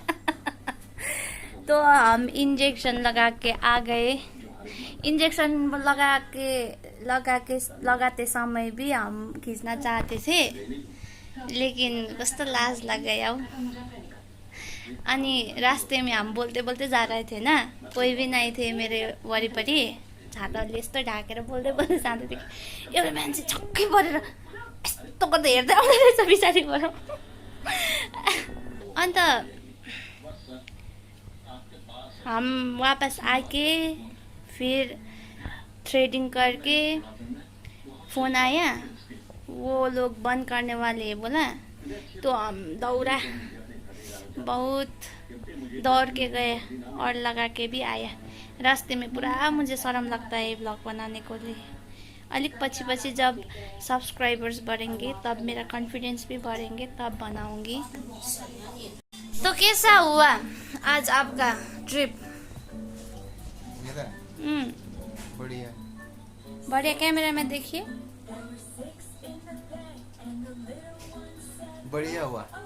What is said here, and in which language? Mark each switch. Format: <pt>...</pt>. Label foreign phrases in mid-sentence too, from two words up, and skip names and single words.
<hi>तो हम इंजेक्शन लगा के आ गए। इंजेक्शन लगाते समय भी हम खींचना चाहते थे, लेकिन</hi> <ne>कस्तो लाज</ne> <hi>लग गया। अनि रास्ते में हम बोलते बोलते जा रहे थे ना, कोई भी नहीं थे मेरे वरिपरि।</hi> <ne>छाताले यस्तो ढाकेर बोल्दै जाँदै थिएँ। एउटा मान्छे छक्कै परेर यस्तो गर्दै हेर्दै आउँदै रहेछ पछाडिबाट।</ne> <hi>अन्त हम वापस आके फिर थ्रेडिंग करके फोन आया, वो लोग बंद करने वाले है बोला। तो हम दौड़ा, बहुत दौड़ के गए और लगा के भी आया। रास्ते में पूरा मुझे शर्म लगता है ब्लॉग बनाने को लिए।</hi> <ne>अलिक पछि</ne> <hi>जब सब्सक्राइबर्स बढ़ेंगे तब मेरा कॉन्फिडेंस भी बढ़ेंगे, तब बनाऊंगी। तो कैसा हुआ आज आपका ट्रिप? बढ़िया बढ़िया। कैमरा में देखिए, बढ़िया हुआ।</hi>